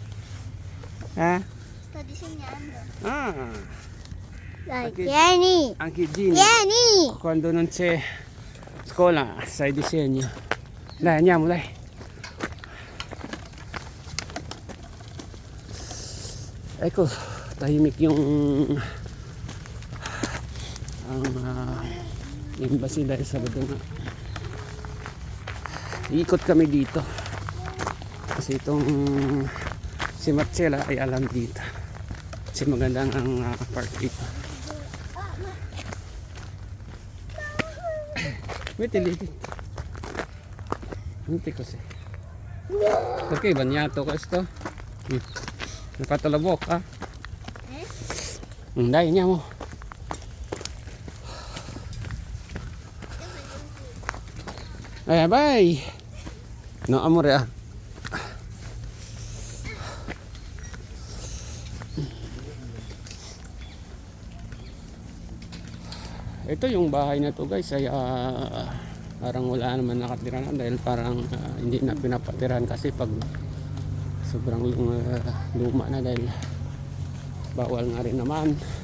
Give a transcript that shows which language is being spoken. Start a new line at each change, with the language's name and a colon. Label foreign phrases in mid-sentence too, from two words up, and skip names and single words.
Italian: sto disegnando. Ah, Dai, Perché- tieni! anche Gini. Tieni! Quando non c'è scuola, sai disegno. Dai, andiamo, dai. Ecco,
Filipino: tahimik yung ang embassy dahil Sabado nga. Iikot kami dito. Kasi itong si Marcella ay alam dito. Kasi magandang ang park dito.
Italian: Metti così. Perché bagnato questo? Hai fatto la bocca? Dai, andiamo. Vai. No, amore.
Filipino: Ito yung bahay na to guys ay parang wala naman nakatira na dahil parang hindi na pinapatirahan kasi pag sobrang luma na dahil bawal nga rin naman.